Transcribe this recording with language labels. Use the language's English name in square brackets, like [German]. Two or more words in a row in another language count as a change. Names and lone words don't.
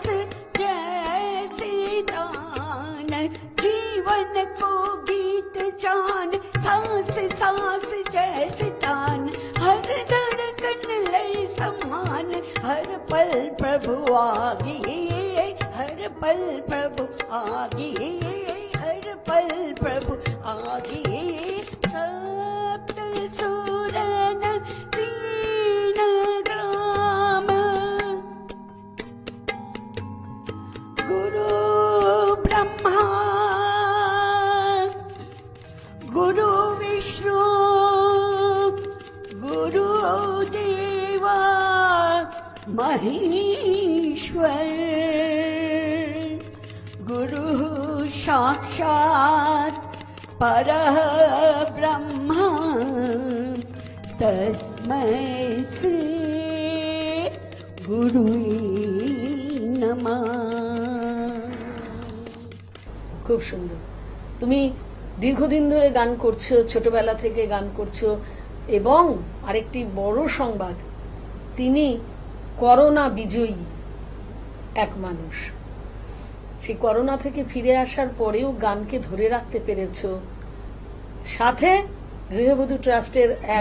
[Hindi] जैसे दान जीवन को गीत जान सांस सांस जैसे दान हर धड़कन लय समान हर पल प्रभु आगे हर पल प्रभु आगे हर पल प्रभु आगे सप्त सुरन तीन ग्राम [Sanskrit] गुरु ब्रह्मा गुरु विष्णु गुरु देवा महेश्वर गुरु साक्षात परब्रह्म तस्मै श्री गुरुवे नमः। [Bangla] খুব সুন্দর। তুমি দীর্ঘদিন ধরে গান করছো, ছোটবেলা থেকে গান করছো, এবং আরেকটি বড় সংবাদ, তিনি করোনা বিজয়ী এক মানুষ। সেই করোনা থেকে ফিরে আসার পরেও গানকে ধরে রাখতে পেরেছো, সাথে গৃহবধূ ট্রাস্টের এক